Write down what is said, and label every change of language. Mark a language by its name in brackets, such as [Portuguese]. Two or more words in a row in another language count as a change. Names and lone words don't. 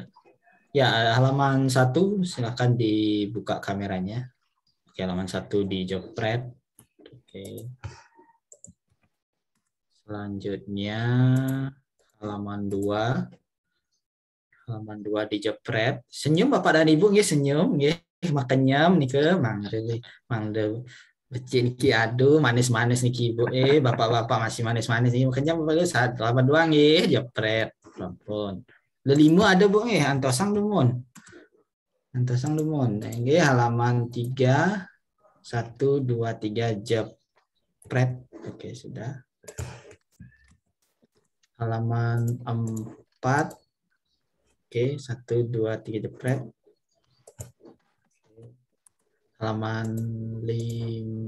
[Indonesian] ya, halaman 1 silakan dibuka kameranya. Oke, halaman 1 di jepret. Oke. Selanjutnya halaman 2. Halaman 2 di jepret. Senyum Bapak dan Ibu nggih, senyum nggih. [Balinese] Makenyam nike mangde becik niki aduh manis-manis niki Ibu. [Indonesian] Bapak-bapak masih manis-manis nih. Makenyam bagus. Halaman 2 nggih, jepret. Ampun. [Balinese] Lelimu ada Bu nggih, antosang lumun. Antosang lumun. Nggih, [Indonesian] halaman 3. 1, 2, 3 jepret. Oke, sudah. Halaman 4. Oke, 1, 2, 3 jepret. Halaman 5.